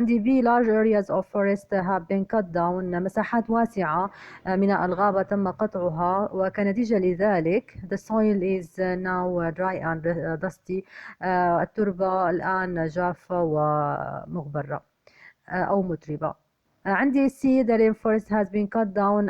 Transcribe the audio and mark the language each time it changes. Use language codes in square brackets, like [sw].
[en] عندي B large areas of forest have been cut down. [ar] مساحات واسعة من الغابة تم قطعها وكنتيجة لذلك [en] the soil is now dry and dusty. [ar] التربة الآن جافة ومغبرة أو متربة. [en] عندي C the rainforest has been cut down.